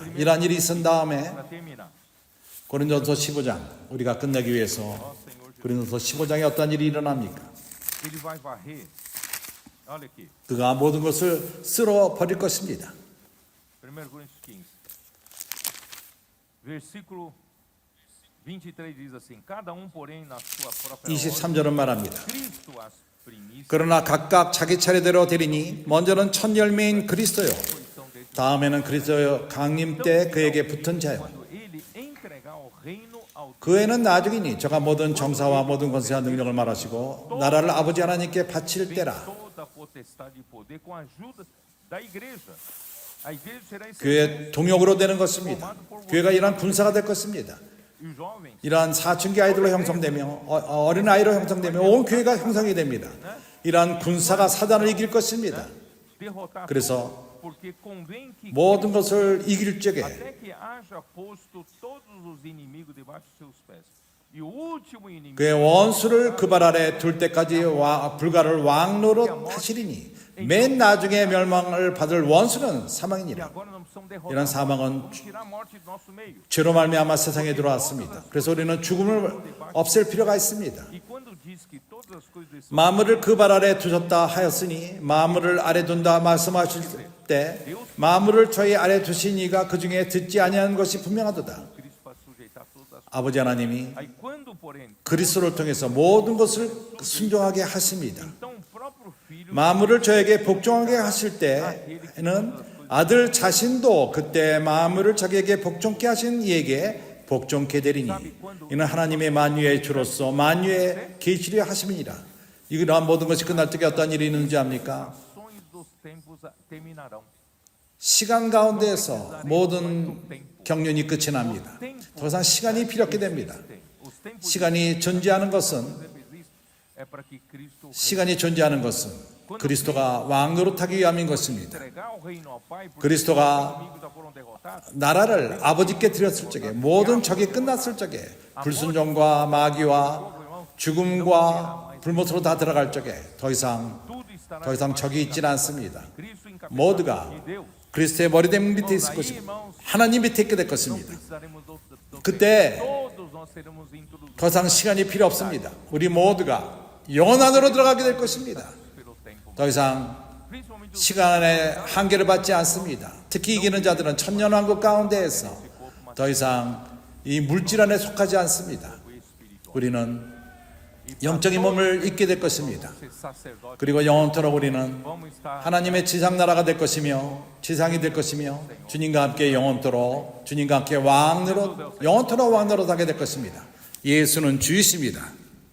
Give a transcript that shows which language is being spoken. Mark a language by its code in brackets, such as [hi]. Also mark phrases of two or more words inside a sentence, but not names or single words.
[ko] 이러한 일이 있은 다음에 [pt] Para terminar, [ko] 고린도서 15장 우리가 끝내기 위해서 고린도서 15장에 어떤 일이 일어납니까? [pt] ele vai varrer. Olha aqui, [ko] 그가 모든 것을 쓸어 버릴 것입니다. [pt] 1 Coríntios 15. Versículo 23 diz assim: cada porém na sua própria ordem, [ko] 23절은 말합니다. [pt] Cristo as primícias, [ko] 그러나 각각 자기 차례대로 되리니 먼저는 첫 열매인 그리스도요. 다음에는 그리스도요 강림 때 그에게 붙은 자요. [pt] quando ele entregar o reino ao [ko] 그 애는 나중이니 저가 모든 정사와 모든 권세와 능력을 말하시고 나라를 아버지 하나님께 바칠 때라. [pt] toda a potestade e poder com a ajuda da igreja. A igreja será esse [ko] 교회 동역으로 되는 것입니다. 교회가 이러한 군사가 될 것입니다. [pt] e os jovens [ko] 이러한 사춘기 아이들로 형성되며 어린 아이로 형성되며 온 교회가 형성이 됩니다. 이러한 군사가 사단을 이길 것입니다. [pt] derrotar [ko] 그래서 [pt] todos, porque convém que [ko] 모든 것을 이길 적에 [pt] até que haja posto todos os inimigos debaixo de seus pés. E o último inimigo [ko] 그의 원수를 그 발 아래 둘 때까지 불가를 왕노릇 하시리니 맨 나중에 멸망을 받을 원수는 [pt] e [ko] 사망이니라. [pt] agora não precisamos derrotar. [ko] 이런 사망은 [pt] Vamos tirar a morte do nosso meio. [ko] 죄로 말미암아 세상에 들어왔습니다. 그래서 우리는 죽음을 없앨 필요가 있습니다. [pt] E quando diz que todas as coisas desse [ko] 만물을 그 발 아래 두셨다 하였으니 만물을 아래 둔다 말씀하실 때 만물을 저희 아래 두신 이가 그 중에 듣지 아니하는 것이 분명하도다. [pt] Cristo para sujeitar todas as coisas. [ko] 아버지 하나님이 [pt] Aí quando, porém, [ko] 그리스도를 통해서 모든 것을 순종하게 하십니다. [pt] então o próprio filho [ko] 만물을 저에게 복종하게 하실 때에는 아들 자신도 그때 만물을 자기에게 복종케 하신 이에게 복종케 되리니 이는 하나님의 만유의 주로서 만유의 계시려 하심이니라. 이러한 모든 것이 끝날 때에 어떤 일이 있는지 압니까? [pt] ações dos tempos terminarão. [ko] 시간 가운데에서 모든 경륜이 끝이 납니다. 더 이상 시간이 필요 없게 됩니다. [pt] Os tempos [ko] 시간이 존재하는 것은 [pt] é para que Cristo [ko] 시간이 존재하는 것은 그리스도가 왕노릇하기 위함인 것입니다. [pt] entregar o reino ao Pai, porque [ko] 그리스도가 [pt] os inimigos já foram derrotados. [ko] 나라를 아버지께 드렸을 적에 모든 적이 끝났을 적에 불순종과 마귀와 죽음과 불못으로 다 들어갈 적에 더 이상 [pt] Tudo estará [ko] 적이 있지는 않습니다. [pt] Cristo encabeçado [ko] 모두가 [pt] de Deus. [ko] 그리스도의 머리됨 밑에 있을 것입니다. 하나님 밑에 있게 될 것입니다. [pt] Precisaremos do [ko] 그때 [pt] todos nós seremos introduzidos [ko] 더 이상 시간이 필요 없습니다. 우리 모두가 영원 안으로 들어가게 될 것입니다. [pt] pelo tempo. [ko] 더 이상 [pt] Principalmente os [ko] 시간의 한계를 받지 않습니다. 특히 이기는 자들은 천년왕국 가운데에서 더 이상 이 물질 안에 속하지 않습니다. 우리는 영적인 몸을 입게 될 것입니다. [pt] sacerdotes [ko] 그리고 영원토록 우리는 [pt] vamos estar [ko] 하나님의 지상 나라가 될 것이며 지상이 될 것이며 주님과 함께 영원토록 주님과 함께 왕노릇 영원토록 왕노릇하게 될 것입니다. 예수는 주이십니다.